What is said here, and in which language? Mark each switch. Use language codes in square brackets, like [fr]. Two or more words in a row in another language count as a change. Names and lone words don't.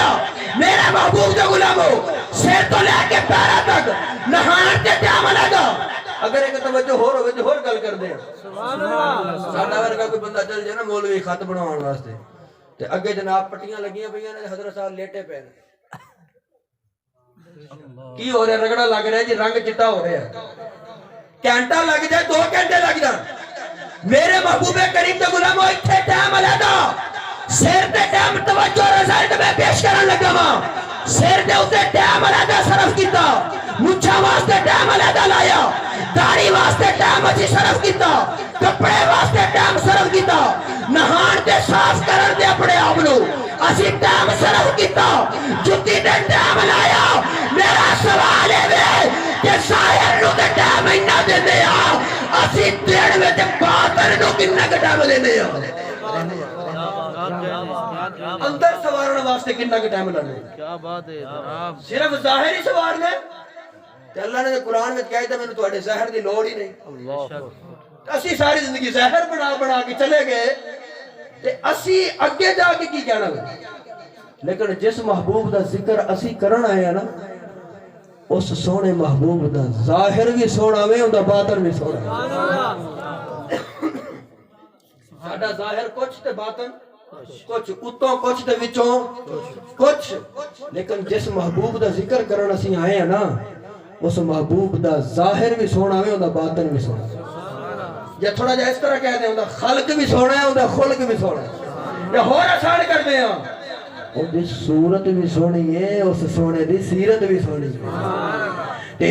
[pa] میرے محبوب دے غلاموں، سر تو لے کے پیروں تک نہان تے ٹائم علیحدہ. اگر ایک توجہ ہور ہوے تے ہور گل کر دے. سبحان اللہ. ساڈا ورگا کوئی بندہ چل جائے نا مولوی خط بناون واسطے تے اگے جناب پٹیاں لگیاں پئیاں نے، حضرت صاحب لیٹے پے نے. کی ہو رہا ہے؟ رگڑا لگ رہا ہے جی، رنگ چٹا ہو رہا ہے. گھنٹہ لگ جائے، 2 گھنٹے لگ جان. میرے محبوب کریم دے غلاموں، ایتھے ٹائم علیحدہ. سر تے ٹائم توجہ رزلٹ میں پیش کرن لگا وا. سر دے اوتے ٹائم علیحدہ صرف کیتا، مچھاں واسطے ٹائم علیحدہ لایا، داڑھی واسطے ٹائم اچھی صرف کیتا، کپڑے واسطے ٹائم صرف کیتا، نہان تے صاف کرن دے اپنے آپ نو اسی ٹائم صرف کیتا، جُتی تے ٹائم لایا. میرا سوال ہے کہ ظاہر نو تے ٹائم اینا دیندے آ، اسی دین میں تے باطن نو کتنا ٹائم دیندے آ. اندر سوارن واسطے کتنا ٹائم لانے. [ur] کیا بات ہے جناب. [pa] صرف ظاہر ہی سوار نے. تے اللہ نے قرآن میں کہا ہے میں نے تواڈے ظاہر دی لوڑ ہی نہیں. اللہ اسی ساری زندگی ظاہر بنا کے چلے گئے تے اسی اگے جا کے کی کہنا ہے. لیکن جس محبوب دا ذکر اسی کرن آئے ہیں نا، اس سونے محبوب دا ظاہر بھی سونا وے، اوندا باطن بھی سونا. ساڈا ظاہر کچھ تے باطن کچھ، اتوں کچھ تے وچوں کچھ. لیکن جس محبوب دا ذکر کرن اسی آئے ہیں نا، اس محبوب دا ظاہر بھی سونا وے، اوندا باطن بھی سونا. یا تھوڑا جا اس طرح کہہ دیں، اوندا خلق بھی سونا ہے، اوندا خلق بھی سونا ہے. یا ہور آسان کر دیں، اون دی صورت بھی سونی ہے، اس سونے دی سیرت بھی سونی ہے.